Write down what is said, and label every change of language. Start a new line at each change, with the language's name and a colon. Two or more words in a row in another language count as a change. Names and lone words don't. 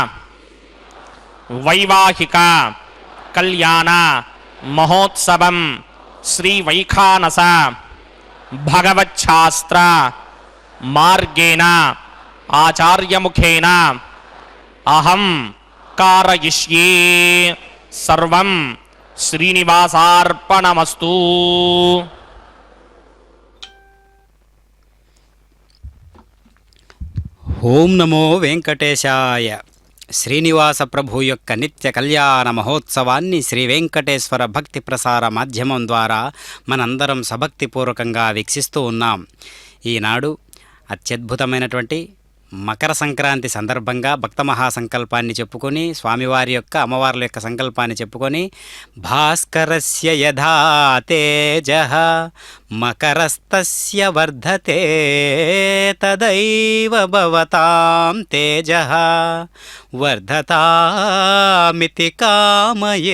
Sanskrit: वैवाहिक कल्याण महोत्सवं श्री वैखानस भगवच्छास्त्र मार्गेण आचार्य मुखेन अहं कारयिष्ये। सर्वं श्रीनिवासार्पणमस्तु। ओम नमो वेंकटेशाय।
Telugu: శ్రీనివాస ప్రభు యొక్క నిత్య కళ్యాణ మహోత్సవాన్ని శ్రీ వెంకటేశ్వర భక్తి ప్రసార మాధ్యమం ద్వారా మనందరం సభక్తిపూర్వకంగా వీక్షిస్తూ ఉన్నాం. ఈనాడు అత్యద్భుతమైనటువంటి మకర సంక్రాంతి సందర్భంగా భక్త మహాసంకల్పాన్ని చెప్పుకొని, స్వామివారి యొక్క అమ్మవార్ల యొక్క సంకల్పాన్ని చెప్పుకొని,
Sanskrit: భాస్కరస్య యథా తేజః మకరస్తస్య వర్ధతే తదైవ భవతాం తేజః వర్ధతామితి కామయే.